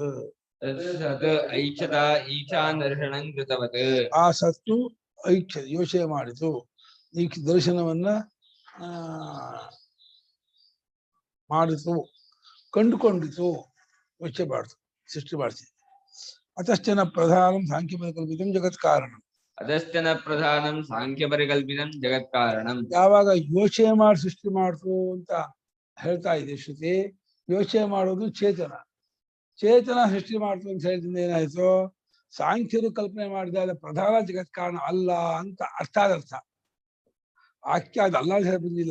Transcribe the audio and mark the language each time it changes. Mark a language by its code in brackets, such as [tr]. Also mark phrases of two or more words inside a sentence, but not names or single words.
[sa] ತತ್ ಐಕ್ಷತಾ ಈಕ್ಷಾನ್ ದರ್ಶನಂ ಕೃತವತ್. [kn] ಆ ಸತ್ತು ಐಕ್ಯ ಯೋಚನೆ ಮಾಡಿತು, ಈ ದರ್ಶನವನ್ನ ಮಾಡಿತು, ಕಂಡುಕೊಂಡಿತು, ಯೋಚನೆ ಮಾಡ್ತು, ಸೃಷ್ಟಿ ಮಾಡ್ತಿದೆ. [sa] ಅತಶ್ಚನ ಪ್ರಧಾನಂ ಸಾಂಖ್ಯ ಪರಿಕಲ್ಪಿತಂ ಜಗತ್ ಕಾರಣಂ. ಅದಶ್ಚನ ಪ್ರಧಾನಂ ಸಾಂಖ್ಯ ಪರಿಕಲ್ಪಿತಂ ಜಗತ್ ಕಾರಣಂ. [kn] ಯಾವಾಗ ಯೋಚನೆ ಮಾಡಿ ಸೃಷ್ಟಿ ಮಾಡ್ತು ಅಂತ ಹೇಳ್ತಾ ಇದೆ ಶ್ರುತಿ, ಯೋಚನೆ ಮಾಡೋದು ಚೇತನ, ಚೇತನ ಸೃಷ್ಟಿ ಮಾಡ್ತು ಅಂತ ಹೇಳಿದ್ರಿಂದ ಏನಾಯ್ತು, ಸಾಂಖ್ಯರು ಕಲ್ಪನೆ ಮಾಡಿದಾಗ ಪ್ರಧಾನ ಜಗತ್ ಕಾರಣ ಅಲ್ಲ ಅಂತ ಅರ್ಥಾದರ್ಥ. ವಾಕ್ಯ ಅದಲ್ಲ ಅಂತ ಹೇಳಿ ಬಂದಿಲ್ಲ.